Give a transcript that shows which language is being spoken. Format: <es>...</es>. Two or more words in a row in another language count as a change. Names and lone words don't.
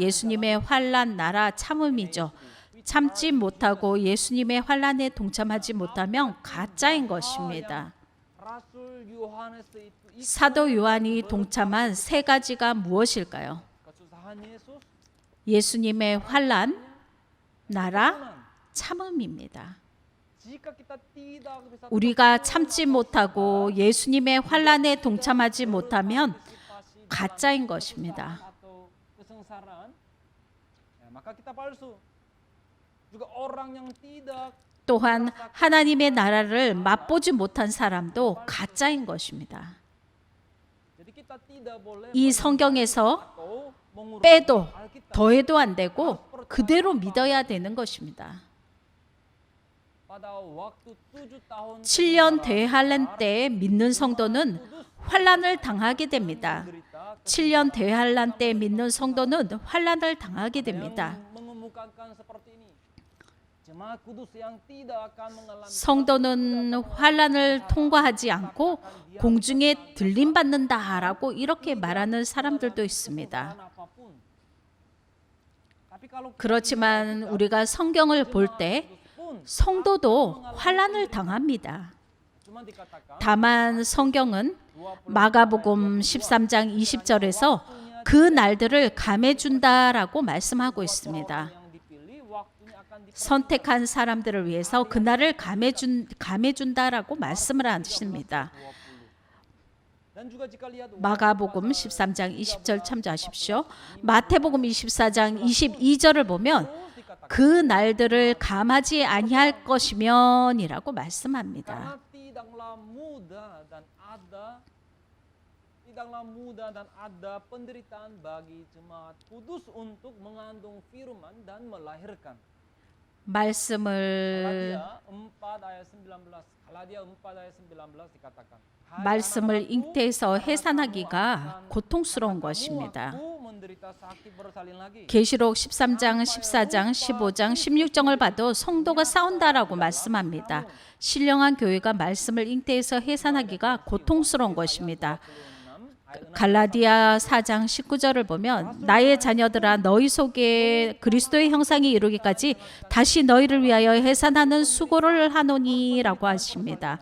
<ko>예수님의 환난, 나라, 참음이죠. 참지 못하고 예수님의 환난에 동참하지 못하면 가짜인 것입니다. 사도 요한이 동참한 세 가지가 무엇일까요? 예수님의 환란, 나라,</ko> <id>Kesabaran.</id> <ko>참음입니다.</ko> <id>Jika kita tidak bisa</id> <ko>우리가 참지 못하고 예수님의 환란에 동참하지 못하면</ko> <id>partisipasi</id> <ko>가짜인 것입니다.</ko> <id>atau kesengsaraan, ya, maka kita palsu. Juga orang yang tidak</id> <ko>또한 하나님의 나라를 맛보지 못한 사람도 가짜인 것입니다.</ko> <id>jadi kita tidak boleh</id> <ko>이 성경에서</ko> <id>atau mengurangi</id> <ko>빼도</ko> <id>Alkitab.</id> <ko>더해도 안 되고 그대로 믿어야 되는 것입니다.</ko> <id>pada waktu 7 tahun</id> <ko>7년 대환란 때 믿는 성도는 환란을 당하게 됩니다. 7년 대환란 때 믿는 성도는 환란을 당하게 됩니다.</ko> <id>mengemukakan seperti ini. Jemaat kudus yang tidak akan mengalami</id> <ko>성도는 환란을 통과하지 않고 공중에 들림 받는다라고 이렇게 말하는 사람들도 있습니다.</ko> <id>apapun. Tapi kalau</id> <ko>그렇지만 우리가 성경을 볼 때</ko> <id>pun</id> <ko>성도도 환란을 당합니다.</ko> <id>cuma dikatakan</id> <ko>다만 성경은 마가복음 13장 20절에서 그 날들을 감해 준다라고 말씀하고 있습니다.</ko> <id>yang dipilih waktunya akan</id> <ko>선택한 사람들을 위해서 그날을 감해 준다라고 말씀을 하십니다.</ko> <id>dan juga jika lihat</id> <ko>마가복음 13장 20절 참조하십시오. 마태복음 24장 22절을 보면 그 날들을 감하지 아니할 것이면이라고 말씀합니다.</ko> <id>karena tidaklah mudah dan ada penderitaan bagi jemaat kudus untuk mengandung firman dan melahirkan.</id> <ko>말씀을</ko> <id>Galatia 4 ayat 19. Galatia 4 ayat 19 dikatakan. "Hai</id> <ko>말씀을</ko> <id>anak-anakku,</id> <ko>잉태해서</ko> <id>karena</id> <ko>해산하기가</ko> <id>kamu</id> <ko>고통스러운</ko> <id>akan</id> <ko>것입니다.</ko> <id>waktu menderita sakit bersalin lagi.</id> <ko>계시록 13장, 14장, 15장, 16장을 봐도 성도가 싸운다라고 말씀합니다. 신령한 교회가 말씀을 잉태해서 해산하기가 고통스러운 것입니다. 갈라디아 4장 19절을 보면 나의 자녀들아 너희 속에 그리스도의 형상이 이루기까지 다시 너희를 위하여 해산하는 수고를 하노니라고 하십니다.</ko>